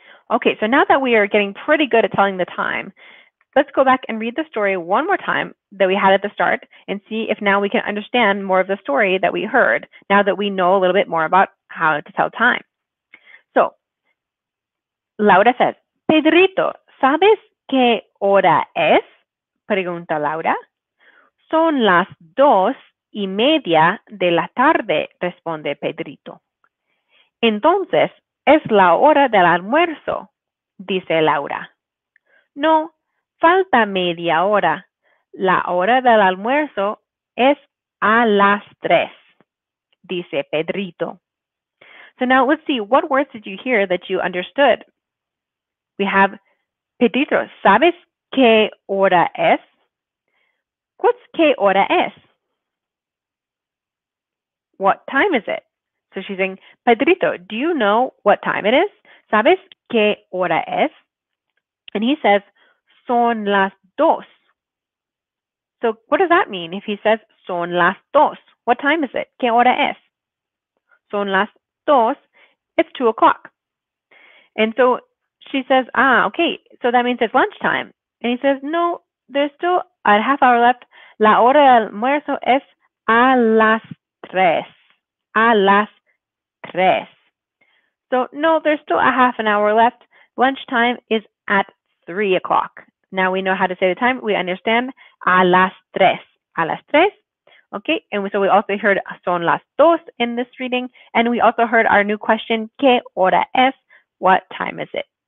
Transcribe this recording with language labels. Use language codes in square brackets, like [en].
[en] Okay, so now that we are getting pretty good at telling the time, let's go back and read the story one more time that we had at the start and see if now we can understand more of the story that we heard now that we know a little bit more about how to tell time. [es] So, Laura says, Pedrito, ¿sabes qué hora es? Pregunta Laura. Son las 2:30 de la tarde, responde Pedrito. Entonces, es la hora del almuerzo, dice Laura. No, falta media hora. La hora del almuerzo es a las 3, dice Pedrito. [en] So now let's see, what words did you hear that you understood? [es] We have Pedrito, ¿sabes qué hora es? What's qué hora es? [en] What time is it? So she's saying, Pedrito, do you know what time it is? ¿Sabes [es] ¿Qué hora es? And he says, son las dos. [en] So what does that mean if he says, son las dos? What time is it? ¿Qué hora es? Son las dos. It's 2 o'clock. And so she says, okay, so that means it's lunchtime. And he says, no, there's still a half hour left. [es] La hora del almuerzo es a las 3. A las 3. [en] So no, there's still a half an hour left. Lunchtime is at 3 o'clock. Now we know how to say the time. We understand a las 3. A las 3. Okay, and so we also heard son las dos in this reading. And we also heard our new question, ¿qué hora es? What time is it?